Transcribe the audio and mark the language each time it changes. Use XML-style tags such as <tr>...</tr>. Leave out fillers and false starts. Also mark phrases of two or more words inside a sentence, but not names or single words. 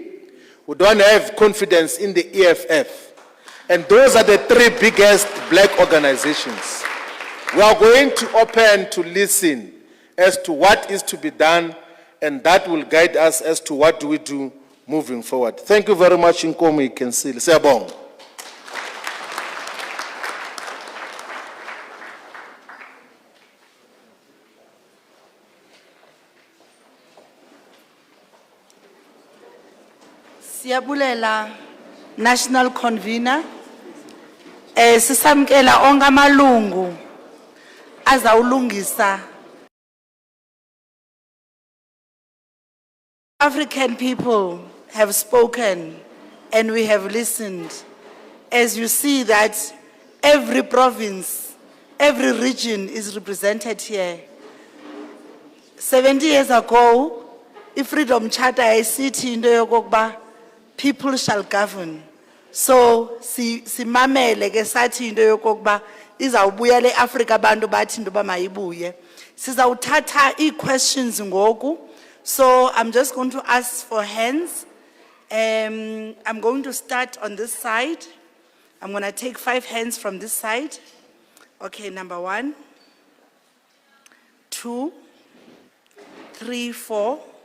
<en>We don't have confidence in the EFF. And those are the three biggest black organizations. We are going to open to listen as to what is to be done, and that will guide us as to what do we do moving forward. Thank you very much, Nkomo. You can see.</en> <xh>Siyabonga. Siyabulela</xh> <en>National Convener.</en> <xh>Sisamkela onke amalungu azawulungisa.</xh> <en>African people have spoken and we have listened. As you see that every province, every region is represented here. 70 years ago, i-Freedom Charter</en> <xh>ayisithi into yokokuba</xh> <en>people shall govern.</en> <xh>So simamele ke sathi into yokokuba izawubuya le Africa abantu bathi into ba mayibuye. Sizawuthatha ii-questions ngoku.</xh> <en>So I'm just going to ask for hands. I'm going to start on this side. I'm going to take 5 hands from this side. Okay, number 1, 2, 3, 4.</en>